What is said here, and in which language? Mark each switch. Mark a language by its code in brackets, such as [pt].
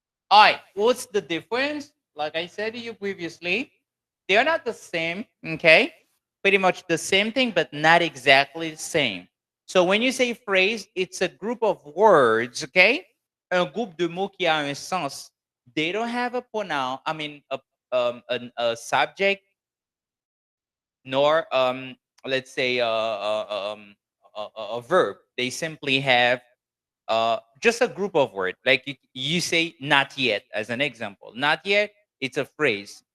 [en] All right, what's the difference? Like I said to you previously, they are not the same, okay? Pretty much the same thing, but not exactly the same. So when you say phrase, it's a group of words, okay? [fr] Un groupe de mots qui a un sens. [en] They don't have a pronoun, a subject, nor let's say a verb. They simply have just a group of words. Like you say not yet as an example. Not yet, it's a phrase.